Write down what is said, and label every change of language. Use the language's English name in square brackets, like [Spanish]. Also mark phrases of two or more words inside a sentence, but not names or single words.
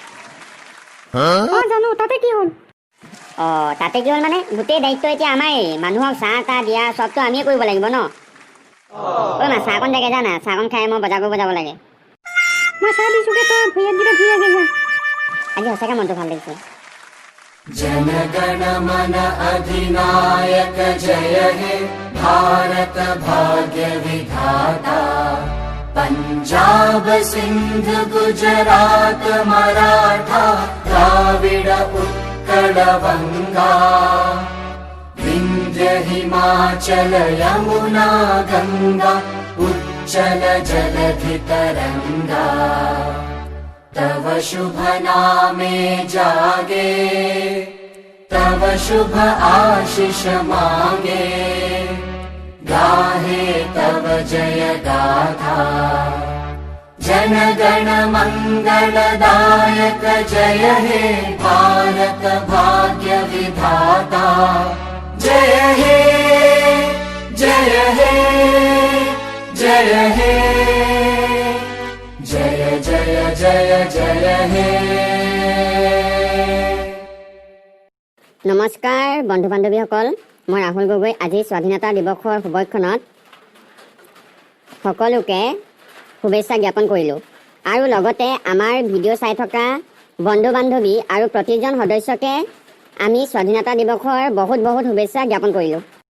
[Assamese] জানো, তাতে কি হ'ল? তাতে কি হ'ল মানে, গোটেই দায়িত্ব এতিয়া আমাৰেই। মানুহক চাহ তাহ দিয়া চবতো আমিয়ে কৰিব লাগিব ন। ঐ মা, চাহকণ দেখে যা না, চাহকণ খাই মই বজাৰ কৰিব যাব লাগে। মই চাহ দিছোগে, তই ভূঞাতকেইটা ধুই আগে যা। আজি সঁচাকৈ মনটো ভাল লাগিছে। [Bangla] জনগণ মন অধিনায়ক জয় হে ভারত ভাগ্য বিধাতা পঞ্জাব সিন্ধ গুজরাট মরাঠা দ্রাবিড় উৎকল গঙ্গা বিন্ধ্য হিমাচল যমুনা গঙ্গা উচ্ছল জলধি তরঙ্গ তব শুভ নামে জাগে তব শুভ আশিস মাগে গাহে তব জয় গাথা জন গণ মঙ্গলদায়ক জয় হে ভারত ভাগ্য বিধাতা জয় হে জয় হে জয় হে জয় জয় জয় জয় হে। [Assamese] নমস্কাৰ বন্ধু বান্ধৱীসকল, মই ৰাহুল গগৈ। আজি স্বাধীনতা দিৱসৰ শুভক্ষণত সকলোকে শুভেচ্ছা জ্ঞাপন কৰিলোঁ আৰু লগতে আমাৰ ভিডিঅ' চাই থকা বন্ধু বান্ধৱী আৰু প্ৰতিজন সদস্যকে আমি স্বাধীনতা দিৱসৰ বহুত বহুত শুভেচ্ছা জ্ঞাপন কৰিলোঁ।